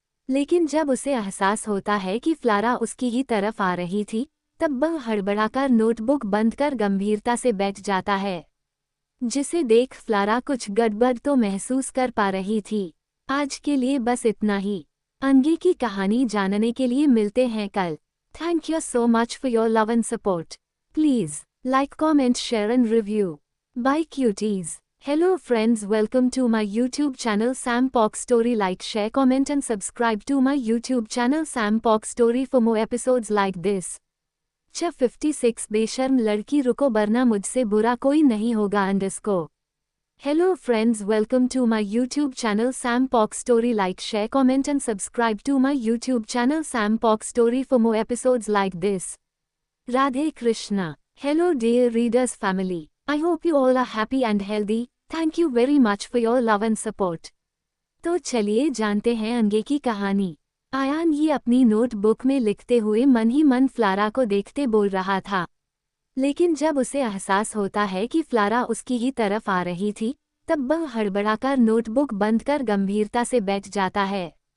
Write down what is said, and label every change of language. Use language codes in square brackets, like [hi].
[hi] लेकिन जब उसे एहसास होता है कि फ्लारा उसकी ही तरफ आ रही थी, तब वह हड़बड़ाकर नोटबुक बंद कर गंभीरता से बैठ जाता है। जिसे देख फ्लारा कुछ गड़बड़ तो महसूस कर पा रही थी। आज के लिए बस इतना ही। आगे की कहानी जानने के लिए मिलते हैं कल। [en] Thank you so much for your love and support. Please like, comment, share and review. Bye cuties. Hello friends, welcome to my YouTube channel Sam Pox Story. Like, share, comment and subscribe to my YouTube channel Sam Pox Story for more episodes like this. [hi] 56 बेशर्म लड़की रुको वरना मुझसे बुरा कोई नहीं होगा [en] _ Hello friends, welcome to my YouTube channel Sam Pox Story. Like, share, comment and subscribe to my YouTube channel Sam Pox Story for more episodes like this. Radhe Krishna. Hello dear readers family. I hope you all are happy and healthy. Thank you very much for your love and support. [hi] तो चलिए जानते हैं आगे की कहानी। आयान ये अपनी notebook में लिखते हुए मन ही मन फ्लारा को देखते बोल रहा था। लेकिन जब उसे एहसास होता है कि फ्लारा उसकी ही तरफ आ रही थी, तब वह हड़बड़ाकर नोटबुक बंद कर गंभीरता से बैठ जाता है।